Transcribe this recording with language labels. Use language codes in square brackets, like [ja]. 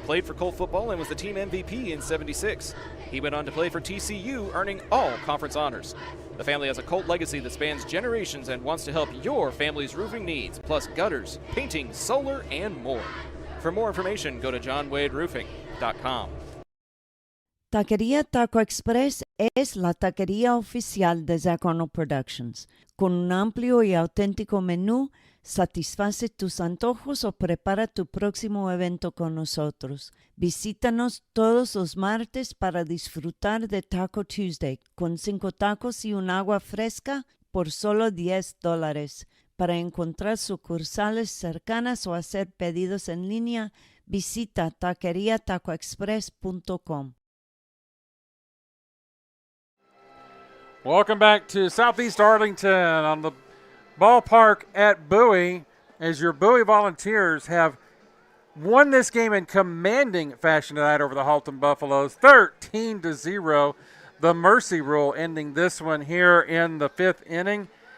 [en] played for Colt football and was the team MVP in '76. He went on to play for TCU, earning all conference honors. The family has a Colt legacy that spans generations and wants to help your family's roofing needs, plus gutters, painting, solar, and more. For more information, go to johnwaderoofing.com. [es] Taquería Taco Express es la taquería oficial de Zach Arnold Productions. Con un amplio y auténtico menú, satisface tus antojos o prepara tu próximo evento con nosotros. Visítanos todos los martes para disfrutar de Taco Tuesday con 5 tacos y un agua fresca por solo $10. Para encontrar sucursales cercanas o hacer pedidos en línea, visita taqueriatacoexpress.com. [en] Welcome back to Southeast Arlington on the ballpark at Bowie, as your Bowie Volunteers have won this game in commanding fashion tonight over the Haltom Buffalos, 13-0. The mercy rule ending this one here in the 5th inning.